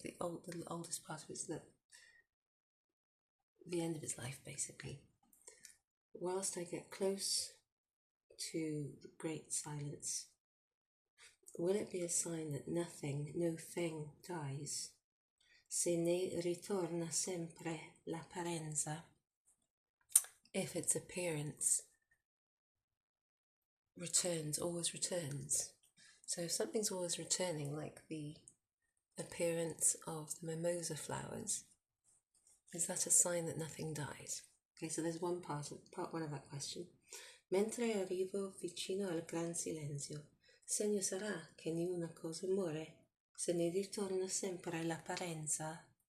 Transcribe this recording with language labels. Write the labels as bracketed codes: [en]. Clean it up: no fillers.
[en] The oldest part of it is the end of his life, basically. Whilst I get close to the great silence, will it be a sign that nothing, no thing dies? [it] Se ne ritorna sempre l'apparenza. [en] If its appearance returns, always returns. So if something's always returning, like the appearance of the mimosa flowers, is that a sign that nothing dies? Okay, so there's part one of that question. [it] Mentre arrivo vicino al gran silenzio, segno sarà che niuna cosa muore, se ne ritorna sempre l'apparenza.